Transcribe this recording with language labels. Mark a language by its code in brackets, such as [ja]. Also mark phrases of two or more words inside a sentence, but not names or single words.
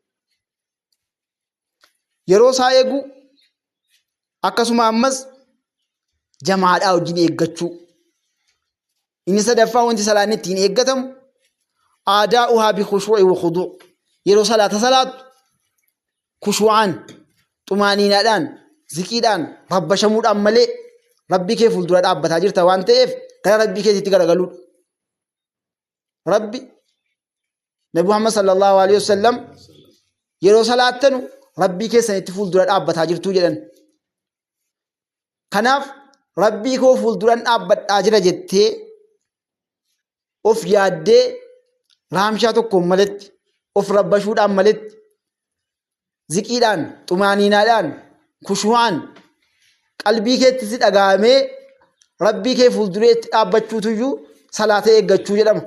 [om] yeroo isaa eeguu akkasuma ammas jamaadhaa wajjin eeggachuu inni sadaffaa wanti salaanni ittiin eeggatamu [ar] أداؤها بخشوع وخضوع' [om] yeroo salaata salaatu khushuu'aan xumaaniinaadhaan zikiidhaan babbashamuudhaan malee rabbii kee fuuldura dhaabbataa jirta waan ta'eef gara rabbii keetitti garagaluudha. Rabbi Nabi Muhammad [ar] صلى الله عليه وسلم [om] yeroo salaattanu rabbii keessanitti fuuldura dhaabbataa jirtuu jedhan. Kanaaf rabbii koo fuulduran dhaabbadhaa jira jettee of yaaddee raamshaa tokkoon maletti of rabbashuudhaan maletti ziqiidhaan xumaaniinaadhaan kushu'aan qalbii keetti si dhagahamee rabbii kee fuuldureetti dhaabbachuutuyyuu salaata eeggachuu jedhama.